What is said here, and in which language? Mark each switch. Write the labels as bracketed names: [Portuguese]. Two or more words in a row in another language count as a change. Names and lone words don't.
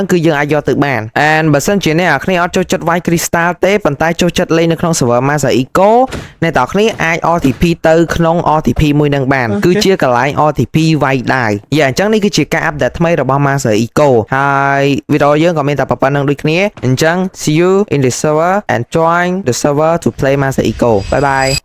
[Khmer] គឺយើងអាចយកទៅបាន and បើសិនជាអ្នកគ្នាអត់ចូលចិត្តវាយ crystal ទេប៉ុន្តែចូលចិត្តលេងនៅក្នុង server Master Eco អ្នកទាំងគ្នាអាច RTP ទៅក្នុង RTP មួយនឹងបានគឺជាកន្លែង RTP វាយដាវអញ្ចឹងនេះគឺជាការ update ថ្មីរបស់ Master Eco ហើយវីដេអូយើងក៏មានតែប៉ុណ្្នឹងដូចគ្នាអញ្ចឹង [English] see you in the server and join the server to play Master Eco bye bye